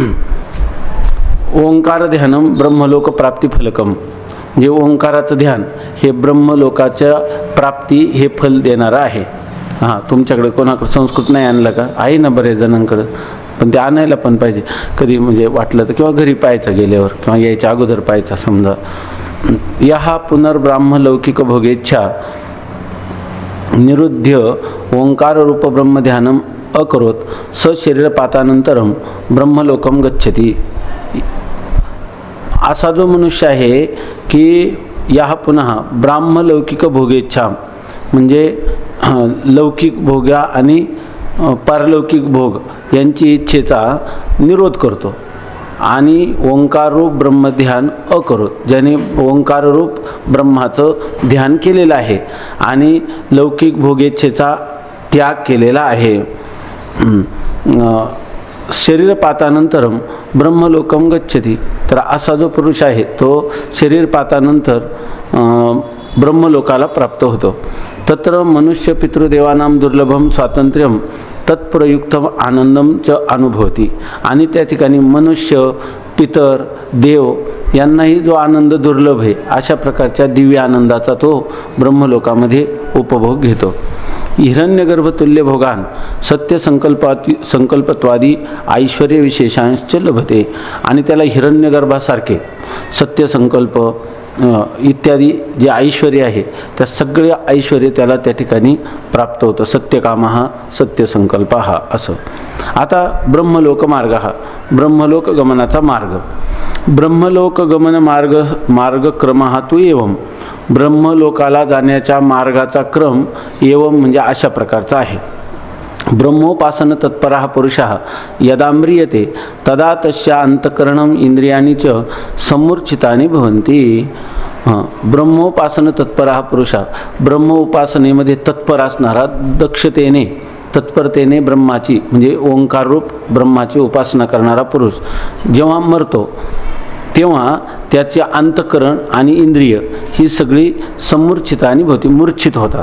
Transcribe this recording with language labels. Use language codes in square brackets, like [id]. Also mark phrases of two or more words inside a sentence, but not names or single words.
[sa] ओंकार ध्यानम ब्रह्मलोक प्राप्ती फलकम, [mr] जे ओंकाराचं ध्यान हे ब्रह्मलोकाच्या प्राप्ती हे फल देणारं आहे. हां, तुमच्याकडे कोणाकडे संस्कृत नाही आणलं का? आहे ना बरेच जणांकडं, पण ते आणायला पण पाहिजे कधी म्हणजे वाटलं तर, किंवा घरी पाहायचं गेल्यावर किंवा यायच्या अगोदर पाहायचा. [sa] समजा या पुनर्ब्राह्मलौकिक भोगेच्छा निरुद्ध्य ओंकार रूप ब्रह्मध्यानम अकरोत स शरीरपातानंतरम ब्रह्मलोकम गच्छति. [mr] असा जो मनुष्य आहे की या पुन्हा ब्राह्मलौकिक भोगेच्छा म्हणजे लौकिक भोगा आणि पारलौकिक भोग यांची इच्छेचा निरोध करतो आणि [sa] ओंकाररूप ब्रह्मध्यान अकरोत, [mr] ज्याने ओंकाररूप ब्रह्माचं ध्यान केलेलं आहे आणि लौकिक भोगेच्छेचा त्याग केलेला आहे. [sa] शरीरपातानंतरम ब्रह्मलोकम गच्छति. [mr] तर असा जो पुरुष आहे तो शरीरपातानंतर ब्रह्मलोकाला प्राप्त होतो. [sa] तत्र मनुष्य पितृदेवानां दुर्लभम स्वातंत्र्यम तत्प्रयुक्तम आनंदम च अनुभवती. [mr] आणि त्या ठिकाणी मनुष्य, पितर, देव यांनाही जो आनंद दुर्लभ आहे अशा प्रकारच्या दिव्य आनंदाचा तो ब्रह्मलोकामध्ये उपभोग घेतो. [sa] हिरण्यगर्भतुल्य भोगान सत्य संकल्पत्वादी ऐश्वर्य विशेषांश लभते. [mr] आणि त्याला हिरण्यगर्भासारखे सत्य संकल्प इत्यादी जे ऐश्वर्य आहे त्या सगळे ऐश्वर्य त्याला त्या ठिकाणी प्राप्त होतं. सत्यकाम हा सत्यसंकल्प हा असं. आता ब्रह्मलोक मार्ग, हा ब्रह्मलोक गमनाचा मार्ग. [sa] ब्रह्मलोक गमन मार्गक्रम [mr] हा तू एवं, ब्रह्मलोकाला जाण्याच्या मार्गाचा क्रम एवं म्हणजे अशा प्रकारचा आहे. [sa] ब्रह्मोपासन तत्परः पुरुषः यदा म्रियते तदा तस्या अंतःकरणम इंद्रियाणि च समूर्छितानि भवन्ति. ब्रह्मोपासन तत्परः पुरुषः, [mr] ब्रह्म उपासनेमध्ये तत्पर असणारा, दक्षतेने तत्परतेने ब्रह्माची म्हणजे ओंकार रूप ब्रह्माची उपासना करणारा पुरुष जेव्हा मरतो तेव्हा त्याचे अंतःकरण आणि इंद्रिय ही सगळी [sa] समूर्छितानी भवती, [mr] मूर्छित होतात.